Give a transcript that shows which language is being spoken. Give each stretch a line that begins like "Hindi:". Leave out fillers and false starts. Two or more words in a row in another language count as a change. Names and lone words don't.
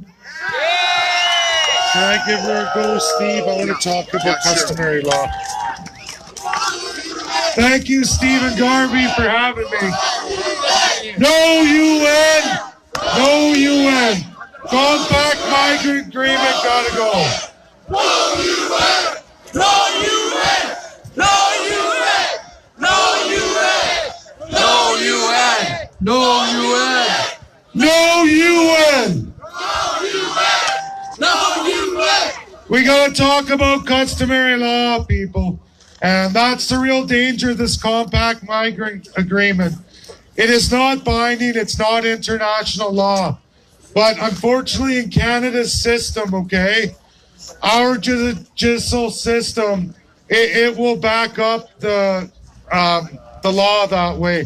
English: Can I give her a go, Steve? I want to talk about customary law. Thank you, Stephen Garvey, for having me. No UN! No UN! Compact migrant agreement gotta go. No UN! No UN! No UN! No UN! No UN! No UN! No UN! No UN! We gotta talk about customary law, people. And that's the real danger of this compact migrant agreement. It is not binding, it's not international law. But unfortunately in Canada's system, okay, our judicial system, it will back up the law that way.